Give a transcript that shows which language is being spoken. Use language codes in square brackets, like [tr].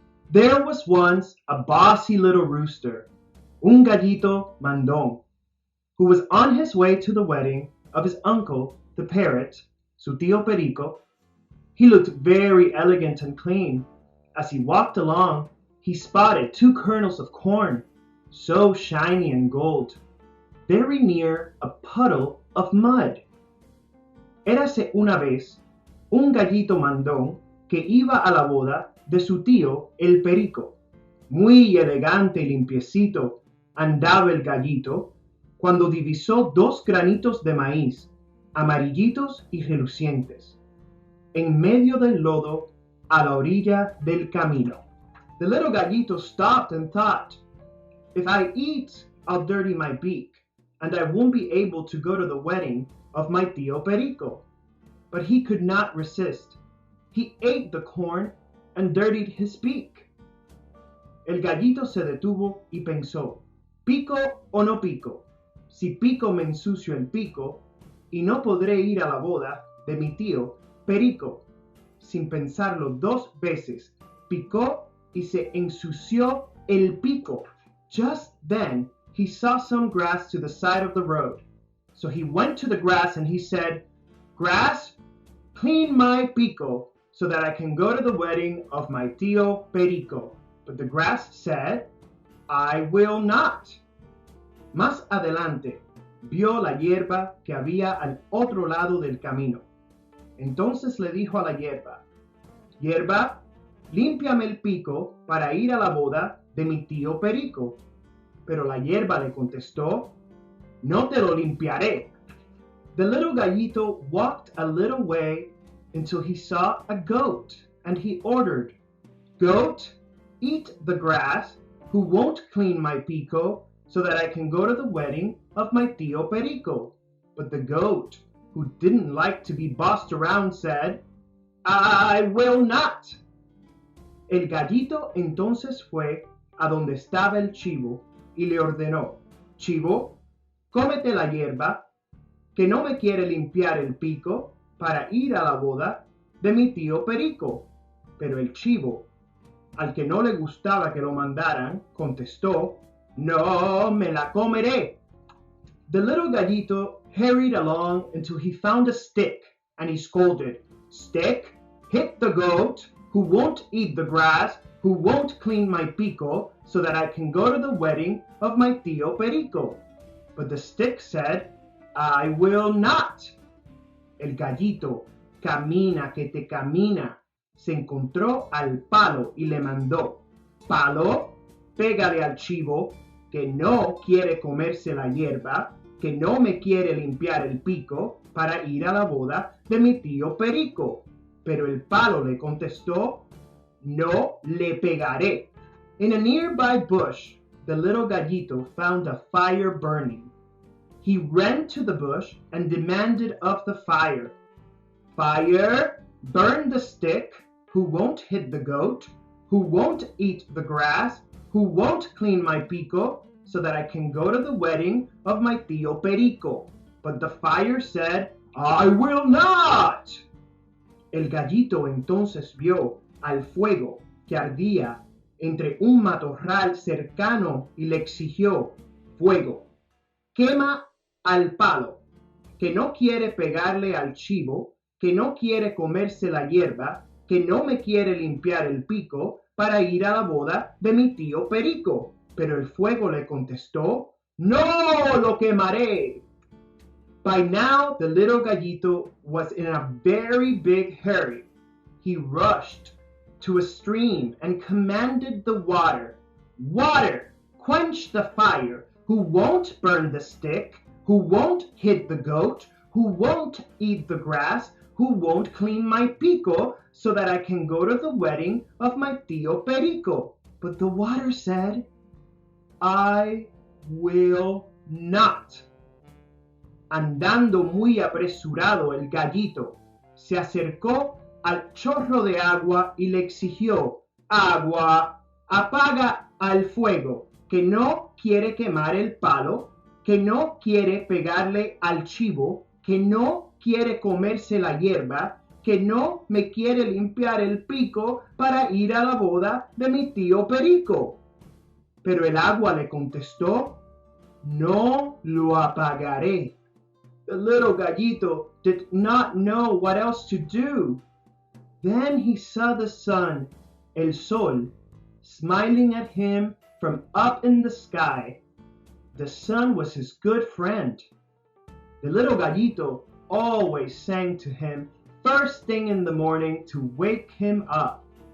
[en] There was once a bossy little rooster, [es] un gallito mandón, [en] who was on his way to the wedding of his uncle, the parrot, [es] su tío Perico. [en] He looked very elegant and clean. As he walked along, he spotted 2 kernels of corn, so shiny and gold, very near a puddle of mud. [es] Érase una vez un gallito mandón que iba a la boda de su tío el Perico. Muy elegante y limpiecito andaba el gallito cuando divisó 2 granitos de maíz, amarillitos y relucientes, en medio del lodo a la orilla del camino. [en] The little gallito stopped and thought, if I eat, I'll dirty my beak, and I won't be able to go to the wedding of my tío Perico. But he could not resist. He ate the corn and dirtied his beak. [es] El gallito se detuvo y pensó, ¿pico o no pico? Si pico me ensucio el pico y no podré ir a la boda de mi tío Perico. Sin pensarlo 2 veces, picó y se ensució el pico. [en] Just then, he saw some grass to the side of the road. So he went to the grass and he said, "Grass, clean my pico so that I can go to the wedding of my tío Perico." But the grass said, "I will not." [es] Más adelante, vio la hierba que había al otro lado del camino. Entonces le dijo a la hierba, «Hierba, límpiame el pico para ir a la boda de mi tío Perico». Pero la hierba le contestó, «No te lo limpiaré». [en] The little gallito walked a little way until he saw a goat, and he ordered, "Goat, eat the grass, who won't clean my pico, so that I can go to the wedding of my tío Perico." But the goat, who didn't like to be bossed around, said, "I will not." [es] El gallito entonces fue a donde estaba el chivo y le ordenó, «Chivo, cómete la hierba, que no me quiere limpiar el pico para ir a la boda de mi tío Perico». Pero el chivo, al que no le gustaba que lo mandaran, contestó, «No me la comeré». [en] The little gallito hurried along until he found a stick, and he scolded, "Stick, hit the goat, who won't eat the grass, who won't clean my pico, so that I can go to the wedding of my tío Perico." But the stick said, "I will not." [es] El gallito, camina que te camina, se encontró al palo y le mandó, «Palo, pégale al chivo, que no quiere comerse la hierba, que no me quiere limpiar el pico para ir a la boda de mi tío Perico». Pero el palo le contestó, «No le pegaré». [en] In a nearby bush, the little gallito found a fire burning. He ran to the bush and demanded of the fire, "Fire, burn the stick, who won't hit the goat, who won't eat the grass, who won't clean my pico, so that I can go to the wedding of my tío Perico." But the fire said, "I will not." [es] El gallito entonces vio al fuego que ardía entre un matorral cercano y le exigió, «Fuego, quema al palo, que no quiere pegarle al chivo, que no quiere comerse la hierba, que no me quiere limpiar el pico para ir a la boda de mi tío Perico. Pero el fuego le contestó, No lo quemaré. [en] By now, the little gallito was in a very big hurry. He rushed to a stream and commanded the water, "Water, quench the fire. Who won't burn the stick? Who won't hit the goat? Who won't eat the grass? Who won't clean my pico so that I can go to the wedding of my tío Perico?" But the water said, "I will not." [es] Andando muy apresurado el gallito, se acercó al chorro de agua y le exigió: "Agua, apaga al fuego, que no quiere quemar el palo, que no quiere pegarle al chivo, que no quiere comerse la hierba, que no me quiere limpiar el pico para ir a la boda de mi tío Perico." Pero el agua le contestó: "No lo apagaré." [en] The little gallito did not know what else to do. Then he saw the sun, [es] el sol, [en] smiling at him from up in the sky. The sun was his good friend. The little gallito always sang to him first thing in the morning to wake him up.